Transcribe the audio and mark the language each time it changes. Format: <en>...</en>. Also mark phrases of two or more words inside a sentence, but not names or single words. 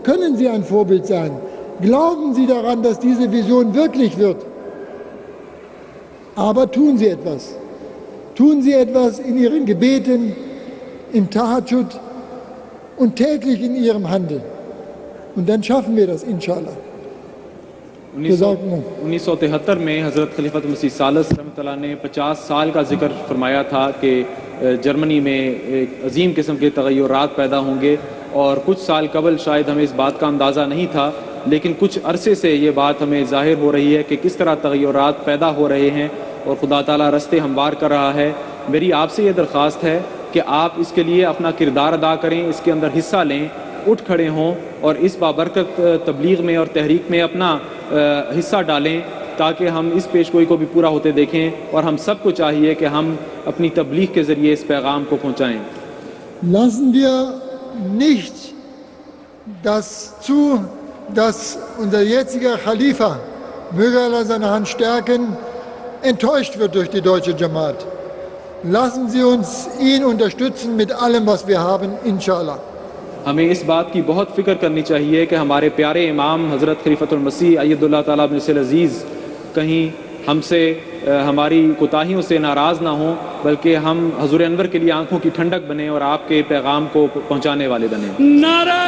<de>Können Sie ein Vorbild sein? Glauben Sie daran, dass diese Vision wirklich wird? Aber tun Sie etwas. Tun Sie etwas in Ihren Gebeten, im Tahajjud und täglich in Ihrem Handeln. Und dann schaffen wir das, inshallah.</de> <ur>1973 میں حضرت خلیفۃ المسیح ثالث رحمہ اللہ نے 50 سال کا ذکر فرمایا تھا کہ جرمنی میں ایک عظیم قسم کے تغیرات پیدا ہوں گے. اور کچھ سال قبل شاید ہمیں اس بات کا اندازہ نہیں تھا، لیکن کچھ عرصے سے یہ بات ہمیں ظاہر ہو رہی ہے کہ کس طرح تغیرات پیدا ہو رہے ہیں اور خدا تعالیٰ رستے ہموار کر رہا ہے. میری آپ سے یہ درخواست ہے کہ آپ اس کے لیے اپنا کردار ادا کریں، اس کے اندر حصہ لیں، اٹھ کھڑے ہوں اور اس بابرکت تبلیغ میں اور تحریک میں اپنا حصہ ڈالیں تاکہ ہم اس پیشگوئی کو بھی پورا ہوتے دیکھیں. اور ہم سب کو چاہیے کہ ہم اپنی تبلیغ کے ذریعے اس پیغام کو پہنچائیں.</ur> <de>Lassen wir nicht zu, dass unser jetziger Khalifa, möge Allah seine Hand stärken, enttäuscht wird durch die deutsche Jamaat. Lassen Sie uns ihn unterstützen mit allem, was wir haben, inshallah.</de> <ur>ہمیں اس بات کی بہت فکر کرنی چاہیے کہ ہمارے پیارے امام حضرت خلیفۃ المسیح ایدہ اللہ تعالیٰ بن عزیز کہیں ہم سے ہماری کوتاہیوں سے ناراض نہ ہوں، بلکہ ہم حضور انور کے لیے آنکھوں کی ٹھنڈک بنے اور آپ کے پیغام کو پہنچانے والے بنے.</ur>